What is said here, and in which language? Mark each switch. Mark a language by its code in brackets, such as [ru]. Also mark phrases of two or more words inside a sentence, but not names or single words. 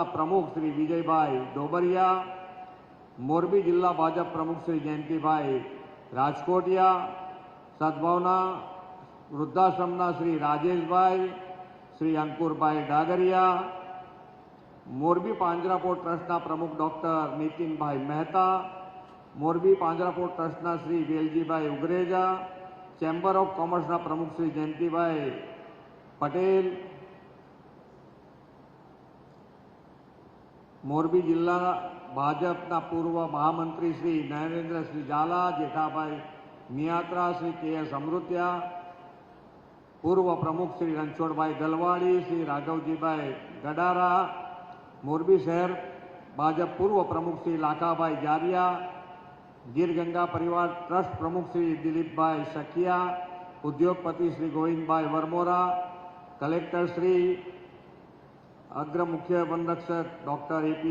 [gu] પ્રમુખ શ્રી વિજયભાઈ ડોબરિયા, મોરબી જિલ્લા ભાજપ પ્રમુખ શ્રી જયંતીભાઈ રાજકોટિયા, સદ્ભાવના વૃદ્ધાશ્રમના શ્રી રાજેશભાઈ, શ્રી અંકુરભાઈ ડાગરિયા, મોરબી પાંજરા પોર્ટ ટ્રસ્ટના પ્રમુખ ડોક્ટર નીતિનભાઈ મહેતા, મોરબી પાંજરા પોર્ટ ટ્રસ્ટના શ્રી વેલજીભાઈ ઉગરેજા, ચેમ્બર ઓફ કોમર્સના પ્રમુખ શ્રી જયંતીભાઈ પટેલ, મોરબી જિલ્લા ભાજપા પૂર્વ મહામંત્રી શ્રી નરેન્દ્ર શ્રી ઝાલા, જેઠાભાઈ મિયાત્રા, શ્રી કે.એસ. અમૃતિયા, પૂર્વ પ્રમુખ શ્રી રણછોડભાઈ દલવાડી, શ્રી રાઘવજીભાઈ ગડારા, મોરબી શહેર ભાજપ પૂર્વ પ્રમુખ શ્રી લાખાભાઈ જારિયા, ગિર ગંગા પરિવાર ટ્રસ્ટ પ્રમુખ શ્રી દિલીપભાઈ સખિયા, ઉદ્યોગપતિ શ્રી ગોવિંદભાઈ વરમોરા, કલેક્ટર શ્રી અગ્ર મુખ્ય વન રક્ષક ડૉક્ટર એ.પી.